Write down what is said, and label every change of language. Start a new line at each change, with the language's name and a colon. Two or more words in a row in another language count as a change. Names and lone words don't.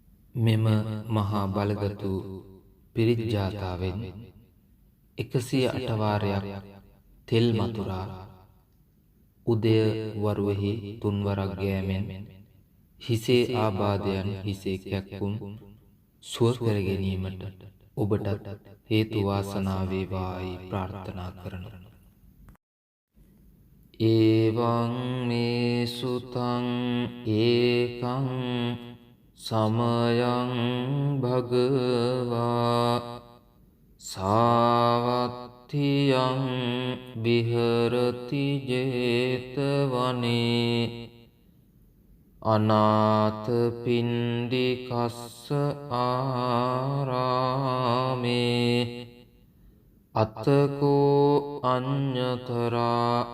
Sinhala: මෙම මහා බලගතු පිරිත්ජාතාවෙන් 108 වාරයක් තෙල් මතුරා උදය වරුවෙහි තුන්වරක් ගෑමෙන් හිසේ ආබාධයන් හිසේ කැක්කුම් සුව කර ගැනීමට ඔබටත් හේතු වාසනා වේවායි ප්‍රාර්ථනා කරනවා.
Pali: ඒවං මේ සුතං ඒකං සමයං භගවා සාවත්තියං විහරති 제තවනේ අනාථපිණ්ඩිකස්ස ආරාමේ අතකෝ අඤ්ඤතරා